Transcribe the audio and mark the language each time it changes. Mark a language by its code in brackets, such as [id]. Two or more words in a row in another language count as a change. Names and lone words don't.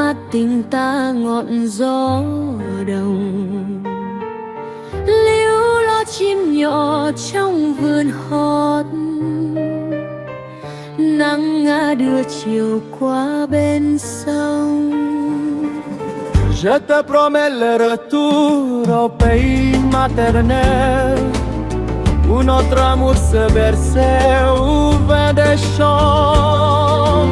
[vi] tình ta ngọn gió đồng, líu lo chim nhỏ trong vườn hót, nắng ngã đưa chiều qua bên sông. [fr] Je te promets le retour au pays maternel, où notre amour se berçait au vin des champs.